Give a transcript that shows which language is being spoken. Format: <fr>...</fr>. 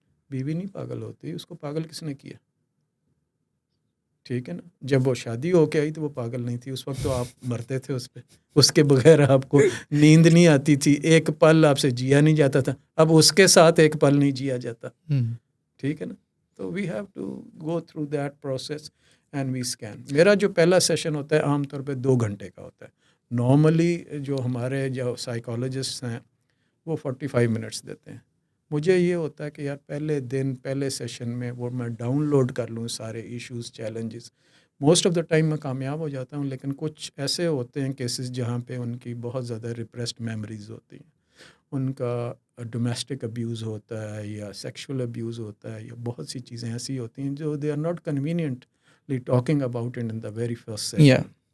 <ur>بیوی نہیں پاگل ہوتی, اس کو پاگل کس نے کیا. ٹھیک ہے نا, جب وہ شادی ہو کے آئی تو وہ پاگل نہیں تھی, اس وقت تو آپ مرتے تھے اس پہ, اس کے بغیر آپ کو نیند نہیں آتی تھی, ایک پل آپ سے جیا نہیں جاتا تھا, اب اس کے ساتھ ایک پل نہیں جیا جاتا. ٹھیک ہے نا.</ur> <en>تو we have to go through that process and we scan.</en> <ur>میرا جو پہلا سیشن ہوتا ہے عام طور پہ 2 گھنٹے کا ہوتا ہے. نارملی جو ہمارے جو سائیکالوجسٹ ہیں وہ 45 منٹس دیتے ہیں. مجھے یہ ہوتا ہے کہ یار پہلے دن پہلے سیشن میں وہ میں ڈاؤن لوڈ کر لوں سارے issues, challenges.</ur> <en>most of the time</en> <ur>میں کامیاب ہو جاتا ہوں, لیکن کچھ ایسے ہوتے ہیں کیسز جہاں پہ ان کی بہت زیادہ ریپریسڈ میموریز ہوتی ہیں, ان کا ڈومیسٹک ابیوز ہوتا ہے یا سیکشول ابیوز ہوتا ہے, یا بہت سی چیزیں ایسی ہوتی ہیں جو</ur> <en>They are not conveniently talking about it in the very first session.</en>